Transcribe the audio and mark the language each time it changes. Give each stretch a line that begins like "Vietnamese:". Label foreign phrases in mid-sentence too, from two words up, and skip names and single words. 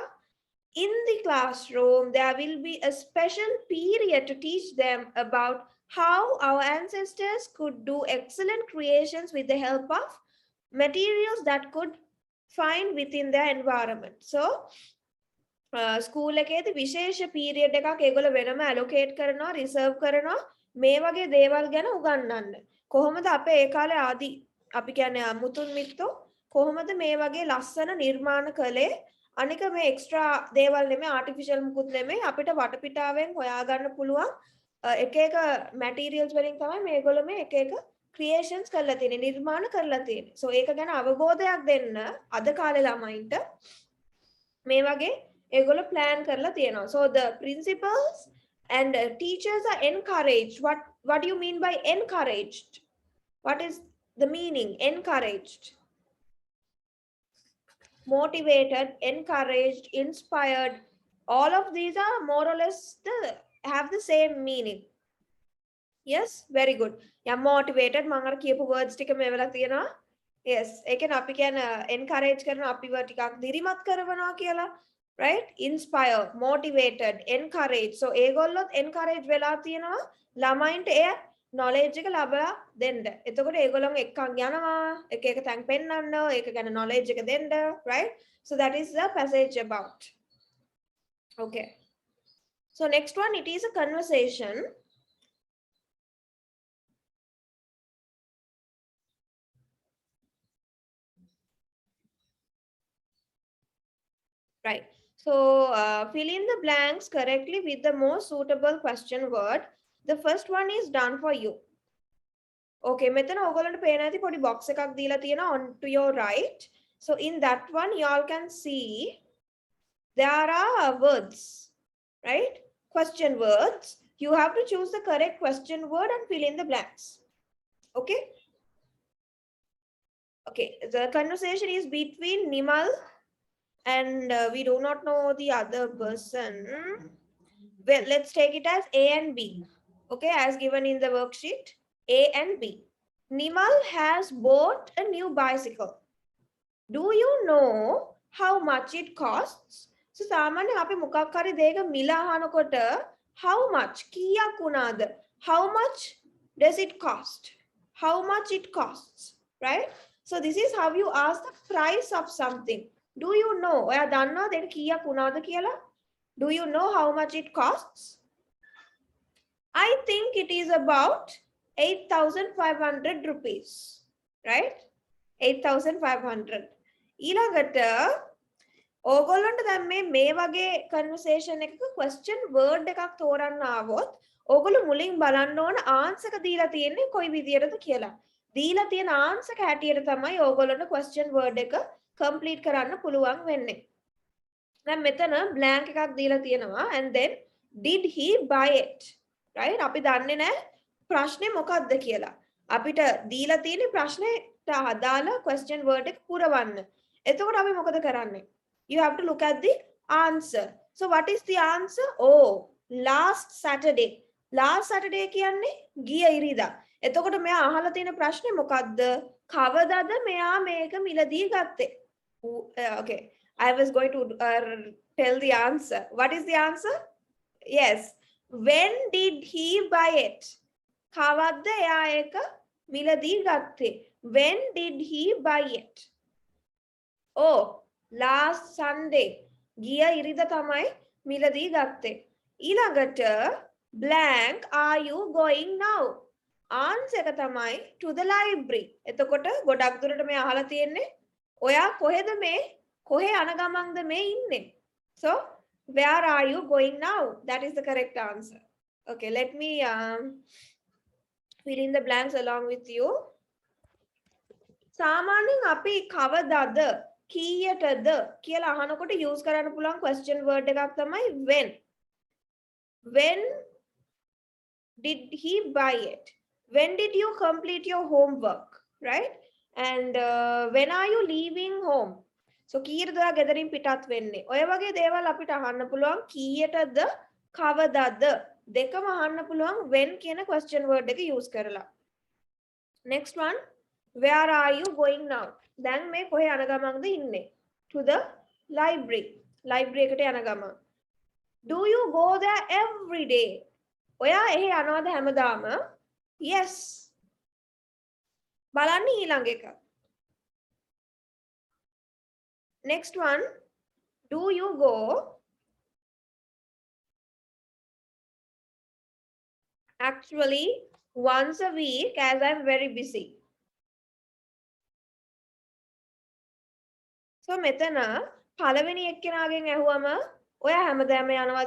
English: In the classroom, there will be a special period to teach them about how our ancestors could do excellent creations with the help of materials that could find within their environment.
Sinhala: So, school එකේදී විශේෂ period එකක් ඒගොල්ලෝ වෙනම allocate කරනවා, reserve කරනවා මේ වගේ දේවල් ගැන උගන්වන්න. කොහොමද අපේ ඒ කාලේ ආදි අපි කියන්නේ මුතුන් මිත්තෝ කොහොමද මේ වගේ ලස්සන නිර්මාණ කළේ? අනික මේ extra දේවල් නෙමෙයි artificial මුකුත් නෙමෙයි අපිට වටපිටාවෙන් හොයාගන්න පුළුවන් එක එක materials වලින් තමයි මේගොල්ලෝ මේ එක එක creations කරලා තියෙන්නේ, නිර්මාණ කරලා තියෙන්නේ. So ඒක ගැන අවබෝධයක් දෙන්න අද කාලේ ළමයින්ට මේ වගේ ඒගොල්ලෝ plan කරලා තියෙනවා.
English: So the principals And teachers are encouraged. What do you mean by encouraged? What is the meaning? Encouraged, motivated, encouraged, inspired. All of these are more or less have the same meaning. Yes, very good. Yeah, motivated.
Sinhala: මම අර කියපු words ටික මේවලා තියෙනවා. Yes, ඒ කියන්නේ අපි කියන encourage කරන අපිව ටිකක් දිරිමත් කරනවා කියලා.
English: Right? Inspire, motivated, encourage.
Sinhala: So ඒගොල්ලොත් encourage වෙලා තියෙනවා ළමයින්ට එය knowledge එක ලබා දෙන්න. එතකොට ඒගොල්ලෝ එක්කන් යනවා, එක එක තැන් පෙන්නන්න, ඒක ගැන knowledge එක දෙන්න,
English: right? So that is the passage about. Okay. So next one, it is a conversation. Right. So fill in the blanks correctly with the most suitable question word. The first one is done for you.
Sinhala: Okay, මෙතන ඔයගොල්ලන්ට පේන ඇති පොඩි box එකක් දීලා තියෙනවා
English: on to your right. So in that one you all can see there are words, right? Question words. You have to choose the correct question word and fill in the blanks. Okay? Okay, the conversation is between Nimal and we do not know the other person. Well, let's take it as A and B. Okay, as given in the worksheet, A and B. Nimal has bought a new bicycle. Do you know how much it costs? So,
Sinhala: සාමාන්‍ය අපි මොකක් හරි දෙයක මිල අහනකොට
English: how much
Sinhala: කීයක් වුණාද?
English: How much does it cost? How much it costs, right? So this is how you ask the price of something. Do you know?
Sinhala: ඔයා දන්නවද ඒක කීයක් වුණාද කියලා?
English: Do you know how much it costs? I think it is about 8,500 rupees, right? 8,500.
Sinhala: ඊළඟට ඕගොල්ලන්ට දැන් මේ වගේ conversation එකක
English: question word
Sinhala: එකක් තෝරන්න ආවොත් ඕගොල්ලෝ මුලින් බලන්න ඕන answer එක දීලා තියෙන්නේ කොයි විදියටද කියලා. දීලා තියෙන answer එක හැටියට තමයි ඕගොල්ලන්ට
English: question word
Sinhala: එක complete කරන්න පුළුවන් වෙන්නේ. දැන් මෙතන blank එකක් දීලා තියෙනවා
English: and then did he buy it? Right?
Sinhala: අපි දන්නේ නැහැ ප්‍රශ්නේ මොකක්ද කියලා. අපිට දීලා තියෙන ප්‍රශ්නෙට අදාළ question word එක පුරවන්න. එතකොට අපි මොකද කරන්නේ?
English: You have to look at the answer. So what is the answer? Oh, last Saturday. Last Saturday
Sinhala: කියන්නේ ගිය ඉරිදා. එතකොට මෙයා අහලා තියෙන ප්‍රශ්නේ මොකක්ද? කවදාද මෙයා මේක මිලදී ගත්තේ?
English: Okay, I was going to tell the answer. What is the answer? Yes. When did he buy it?
Sinhala: කවද්ද එයා ඒක මිලදී ගත්තේ?
English: When did he buy it? Oh, last Sunday.
Sinhala: ගිය ඉරිදා තමයි මිලදී ගත්තේ. ඊළඟට blank,
English: are you going now? answer
Sinhala: එක තමයි
English: to the library.
Sinhala: එතකොට ගොඩක් දුරට මේ අහලා තියෙන්නේ ඔයා කොහෙද මේ කොහෙ යන ගමන්ද මේ ඉන්නේ?
English: So where are you going now? That is the correct answer. Okay, let me fill in the blanks along with you.
Sinhala: සාමාන්‍යයෙන් අපි කවදාද කීයටද කියලා අහනකොට use කරන්න පුළුවන්
English: question word
Sinhala: එකක් තමයි when.
English: When did he buy it? When did you complete your homework, right? And when are you leaving home?
Sinhala: So කීයටද ඔයා ගෙදරින් පිටත් වෙන්නේ? ඔය වගේ දේවල් අපිට අහන්න පුළුවන් කීයටද කවදාද දෙකම අහන්න පුළුවන් when කියන
English: question word
Sinhala: එක use කරලා.
English: Next one, where are you going now?
Sinhala: දැන් මේ කොහෙ යන ගමන්ද ඉන්නේ?
English: To the library.
Sinhala: library එකට යන ගමන්.
English: Do you go there every day?
Sinhala: ඔයා එහෙ යනවද හැමදාම? Yes. බලන්න ඊළඟ එක.
English: Next one, do you go? Actually, once a week as I'm very busy.
Sinhala: So මෙතන පළවෙනි එක්කෙනාගෙන් ඇහුවම ඔයා හැමදාම යනවද?